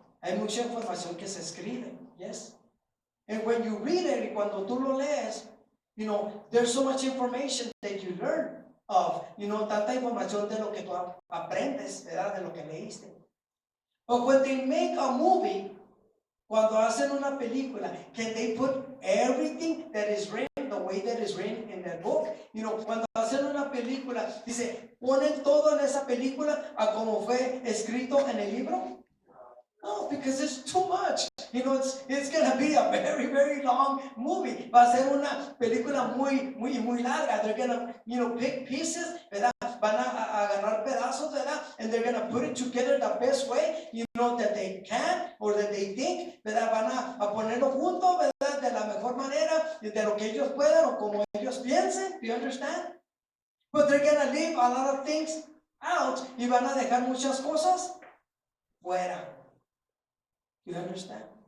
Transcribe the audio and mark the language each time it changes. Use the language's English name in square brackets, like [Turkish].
[Spanish] Hay mucha información que se escribe. [English] Yes. And when you read it, [Spanish] y cuando tú lo lees, [English] there's so much information that you learn of. [Spanish] Tanta información de lo que tú aprendes, ¿verdad? De lo que leíste. [English] But when they make a movie, [Spanish] cuando hacen una película, [English] can they put everything that is written the way that is written in that book? [Spanish] Cuando hacen una película, dice, ¿ponen todo en esa película a como fue escrito en el libro? [English] No, because it's too much. It's going to be a very, very long movie. [Spanish] Va a ser una película muy, muy, muy larga. [English] They're going to, pick pieces, [Spanish] ¿verdad? Van a agarrar pedazos, ¿verdad? [English] And they're going to put it together the best way, that they can or that they think, ¿verdad? [Spanish] Van a ponerlo junto, ¿verdad? De la mejor manera, de lo que ellos puedan o como ellos piensen. [English] Do you understand? But they're going to leave a lot of things out [Spanish] y van a dejar muchas cosas fuera. [English] You understand?